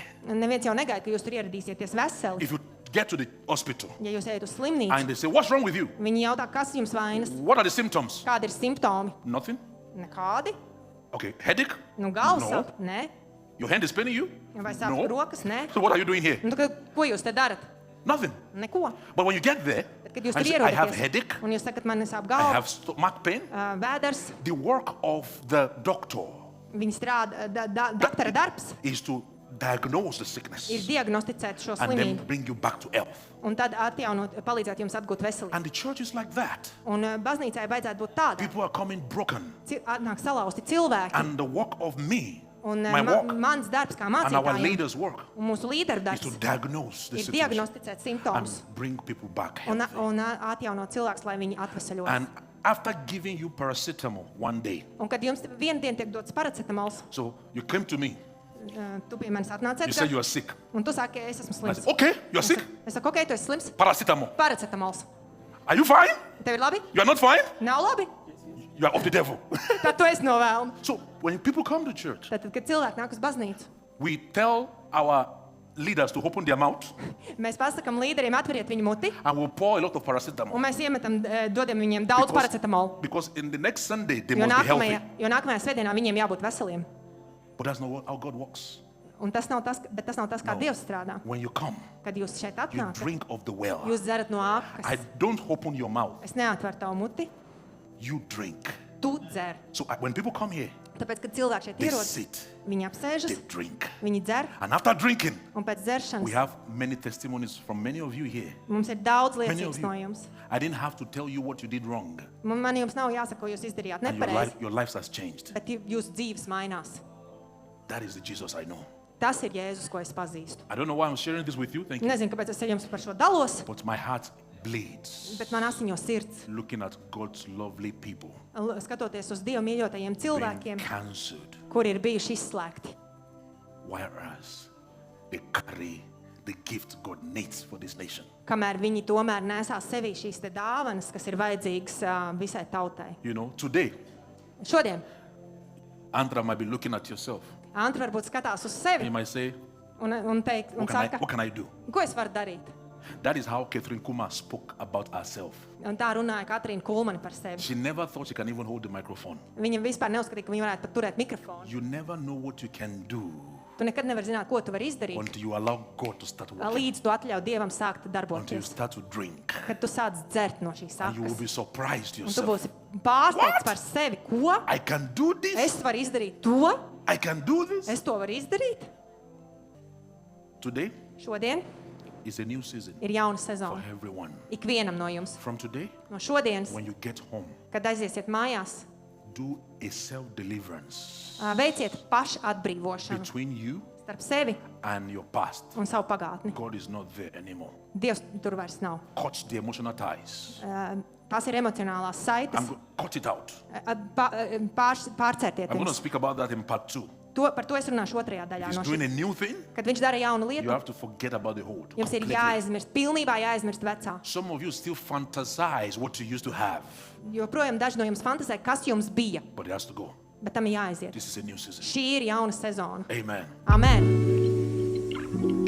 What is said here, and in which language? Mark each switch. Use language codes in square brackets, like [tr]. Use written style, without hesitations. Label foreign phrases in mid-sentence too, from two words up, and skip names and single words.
[lv] neviens jau negaida, ka jūs tur ieradīsieties veseli. [en] If you get to the hospital [lv] Ja jūs ejat uz slimnīcu, [en] and they say, "What's wrong with you? [lv] viņi jautā, kas jums vainas, [en] What are the symptoms?" [lv] kādi ir simptomi. [en] Nothing. [lv] Nekādi. [en] Okay, headache? [lv] Nu, galvas [en] No. [lv] sāp? Nē. [en] Your hand is paining you? [lv] Vai sāp [en] No. [lv] rokas? Nē. [en] So what are you doing here? [lv] Nu, ko jūs te darat? [en] Nothing. [lv] Neko. [en] But when you get there, [lv] Bet, kad jūs [en] and [lv] tur [en] you say, "I have [lv] ierodaties, [en] headache, [lv] un jūs sakat, man sāp [en] I [lv] galva, [en] have stomach pain," [lv] vēders, [en] the work of the doctor [lv] viņi strādā, doktora darbs [en] is to diagnose the [lv] ir [en] sickness [lv] diagnosticēt šo [en] and then [lv] slimību, [en] bring you back to health. [lv] un tad palīdzēt jums atgūt veselību. [en] And the church is like that. [lv] Un baznīcai vajadzētu būt tādai. [en] People are coming broken. [lv] Nāk salauzti cilvēki, [en] And the work of me, [lv] un [en] my work, [lv] mans darbs kā [en] and our [lv] mācītājiem, [en] leaders' work [lv] un mūsu līderu [en] is to [lv] darbs [en] diagnose the [lv] ir [en] situation [lv] diagnosticēt simptomus [en] and bring people back [lv] un [en] healthy. [lv] atjaunot cilvēkus, lai viņi atvesaļotos. [en] And after giving you paracetamol one day, [lv] Un kad jums vienu dienu tiek dots paracetamols, [en] so you came to me, [lv] tu pie manis atnāc, [en] you said you are sick. [lv] un tu saki, es esmu [en] I [lv] slims. [en] said, "Okay, you are sick. [lv] Es saku, ok, tu esi slims. [en] Paracetamol. [lv] Paracetamols. [en] Are you fine? [lv] Tev ir labi? [en] You are not fine? [lv] Nav labi. [en] You are of the devil." [lv] Tad tu esi no vēlna. [en] So when people come to church, [lv] Tad, kad cilvēki nāk uz baznīcu, [en] we tell our leaders to open their mouth [lv] mēs pasakām līderiem atveriet viņu muti, [en] and we'll pour a lot of [lv] un [en] paracetamol. [lv] mēs iemetam, dodam viņiem daudz paracetamolu. [en] Because in the next Sunday, they [lv] Jo [en] must be healthy. [lv] nākamajā svētdienā viņiem jābūt veseliem. [en] But that's not how God works. [lv] Un tas nav tas, bet tas nav tas, kā [en] No. [lv] Dievs strādā. [en] When you come, [lv] Kad jūs šeit [en] you [lv] atnākat, [en] drink of the well. [lv] jūs dzerat no [en] I [lv] akas. [en] don't open your mouth. [lv] Es neatveru tavu muti, [en] You drink. [lv] tu dzer. [en] So when people come here, [lv] Tāpēc, kad cilvēki šeit [en] they [lv] ierodas, [en] sit, [lv] viņi [en] they [lv] apsēžas, [en] drink. [lv] viņi dzer, [en] And after drinking, [lv] un pēc [en] we [lv] dzeršanas [en] have many testimonies from many of you here. [lv] mums ir daudz [en] Many of [lv] liecības [en] you. [lv] no jums. [en] I didn't have to tell you what you did wrong. [lv] Man jums nav jāsaka, ko jūs izdarījāt [en] And [lv] nepareizi, [en] your lives has changed. [lv] bet jūsu dzīves mainās. [en] That is the Jesus I know. [lv] Tas ir Jēzus, ko es pazīstu. [en] I don't know why I'm sharing this with you. Thank you. [lv] Nezinu, kāpēc es ar jums par šo dalos, [en] But my heart bleeds [lv] bet man asiņo sirds, [en] looking at God's lovely people [lv] skatoties uz Dievu mīļotajiem [en] being [lv] cilvēkiem, [en] cancelled, [lv] kuri ir bijuši izslēgti. [en] whereas they carry the gift God needs for this nation. [lv] Kamēr viņi tomēr nesās sevī šīs te dāvanas, kas ir vajadzīgas visai tautai. [en] You know, today, [lv] Šodien [en] Andra might be looking at yourself. [lv] Antra varbūt skatās uz [en] You [lv] sevi [en] might say, [lv] un saka, [en] what can I do? [lv] ko es varu darīt? [en] That is how Catherine Kuma spoke about herself. [lv] Un tā runāja Katrīna Kulmani par sevi. [en] She never thought she can even hold the microphone. [lv] Viņa vispār neuzskatīja, ka viņa varētu pat turēt mikrofonu. [en] You never know what you can do [lv] Tu nekad nevari zināt, ko tu vari izdarīt, [en] until you allow God to start working, [lv] līdz tu atļauj Dievam sākt [en] until you [lv] darboties. [en] start to drink. [lv] Kad tu sāc dzert no šīs [en] And you will [lv] sakas. [en] be surprised [lv] Un tu [en] yourself. [lv] būsi pārsteigts [en] What? [lv] par sevi. Ko? [en] I can do this. [lv] Es varu izdarīt to? [en] I can do this. [lv] Es to varu izdarīt? [en] Today [lv] Šodien [en] is a new season [lv] ir jauna [en] for [lv] sezona. [en] everyone. [lv] Ikvienam no jums. [en] From today, [lv] No šodienas, [en] when you get home, [lv] kad aiziesiet mājās, [en] do a self-deliverance [lv] veiciet pašu atbrīvošanu [en] between you [lv] starp sevi [en] and your past. [lv] un savu pagātni. [en] God is not there anymore. [lv] Dievs tur vairs nav. [en] Cut the emotional ties. [lv] Tās ir emocionālās saites. [en] Cut it out. [lv] Pārcērtiet [en] I'm going to [lv] viņus. [en] speak about that in part 2. [lv] Par to es runāšu otrajā daļā. [en] He's [lv] No [en] doing [lv] šī, [en] a new thing. [lv] kad viņš dara jaunu [en] You [lv] lietu, [en] have to forget about the old. [lv] jums ir [en] completely. [lv] jāaizmirst, pilnībā jāaizmirst vecā. [en] Some of you still fantasize what you used to have, [lv] Joprojām daži no jums fantāzē, kas jums bija, [en] but it has to go. [lv] bet tam ir jāaiziet. [en] This is a new season. [lv] Šī ir jauna sezona. [en] Amen. [lv] Amen!